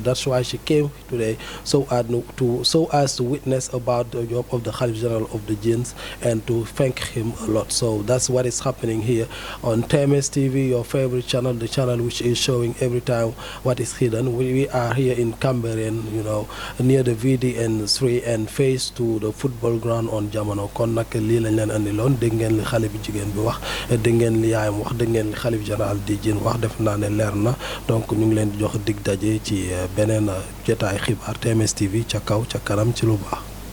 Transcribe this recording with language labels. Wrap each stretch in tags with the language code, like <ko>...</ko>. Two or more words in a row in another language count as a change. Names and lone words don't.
<en>That's why she came today so as to witness about the job of the Khalif General of the Jinns and to thank him a lot. So that's what is happening here on TMS TV, your favorite channel, the channel which is showing every time what is hidden. We are here in Cambérène, you know, near the VDN3 and face to the football ground on Jamono.</en> <wo>Kon nag lii lañ leen andiloon dégg ngeen li xale bi jigéen bi wax dégg ngeen li yaayam wax dégg ngeen li xalif général di Jinn wax def naa ne leer na donc ñu ngi leen di jox dig daje ci beneen jotaay xibaar TMS TV ca kaw ca kanam ci lu baax.</wo>